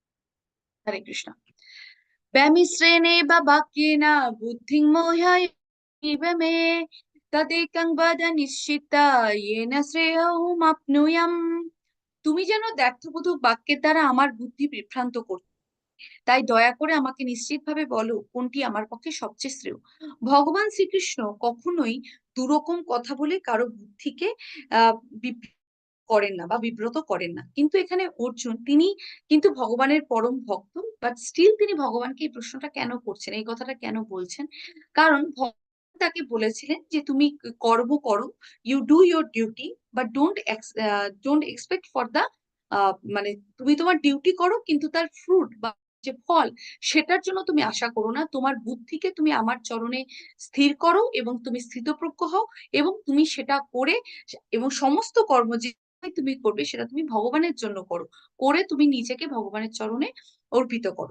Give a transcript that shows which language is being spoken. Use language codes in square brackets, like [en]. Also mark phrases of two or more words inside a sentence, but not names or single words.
[sa] হরে কৃষ্ণ। ব্যামিশ্রেণে বা বাক্যেন বুদ্ধিং মোহায় इव मे तदेकं वद निश्चिता येन শ্রেয়ঃমাপ্নুয়াম। [bn] তুমি যেন দ্ব্যর্থবোধক বাক্যের দ্বারা আমার বুদ্ধি বিভ্রান্ত করছো, তাই দয়া করে আমাকে নিশ্চিতভাবে বলো কোনটি আমার পক্ষে সবচেয়ে শ্রেয়। ভগবান শ্রীকৃষ্ণ কখনোই দুরকম কথা বলে কারো বুদ্ধিকে আহ করেন না বা বিব্রত করেন না। কিন্তু এখানে অর্জুন তিনি কিন্তু ভগবানের পরম ভক্ত, [en] but still [bn] তিনি ভগবানকে এই প্রশ্নটা কেন করছেন, এই কথাটা কেন বলছেন? কারণ ভগবান তাকে বলেছিলেন যে তুমি কর্ম করো, [en] you do your duty, but don't expect for the [bn] মানে তুমি তোমার ডিউটি করো কিন্তু তার ফ্রুট বা যে ফল সেটার জন্য তুমি আশা করো না। তোমার বুদ্ধিকে তুমি আমার চরণে স্থির করো এবং তুমি স্থিতপ্রজ্ঞ হও এবং তুমি সেটা করে এবং সমস্ত কর্ম যে তুমি করবে সেটা তুমি ভগবানের জন্য করো, করে তুমি নিজেকে ভগবানের চরণে অর্পিত করো।